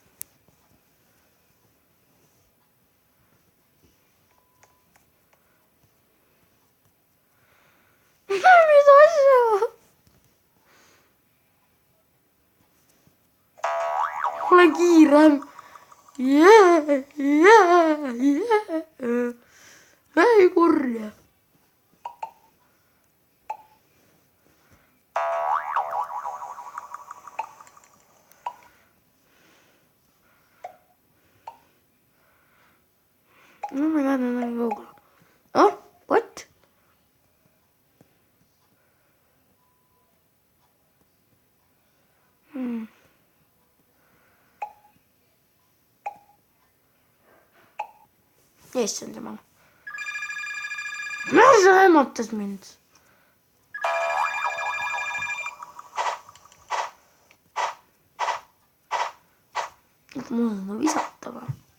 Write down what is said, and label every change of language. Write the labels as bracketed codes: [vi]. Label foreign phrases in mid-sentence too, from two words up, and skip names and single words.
[et] Mis asja? Ole kiirem. Ei kurja. [en] Oh my god, I'm gonna go. Oh, what? [et] Issand jumal. See hämatas mind. Mul on visata või?